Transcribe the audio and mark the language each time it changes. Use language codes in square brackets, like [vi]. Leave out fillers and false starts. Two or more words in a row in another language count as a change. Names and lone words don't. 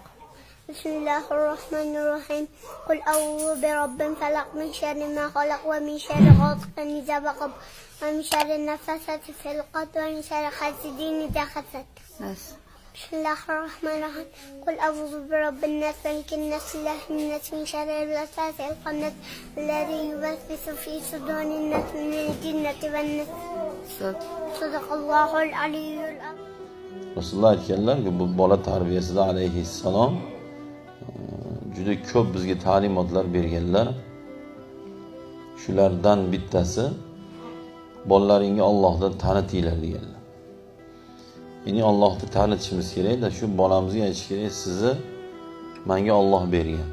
[ar] بسم الله الرحمن الرحيم قل أعوذ برب الفلق من شر ما خلق ومن شر غاسق إذا وقب ومن شر النفاثات في العقد ومن شر حاسد إذا حسد. بسم الله الرحمن الرحيم قل أعوذ برب الناس ملك الناس إله الناس من شر الوسواس الخناس الذي يوسوس في صدور الناس من الجنة والناس. صدق الله العلي العظيم. [uz] Rasululloh aytganlarki, bu bola tarbiyasida alayhissalom juda ko'p bizga ta'limotlar berganlar. Shulardan bittasi bolalaringga Allohdan tanitinglar deganlar. Ya'ni Allohni tanitishimiz kerak-da, shu bolamizga aytish kerak, sizni menga Alloh bergan.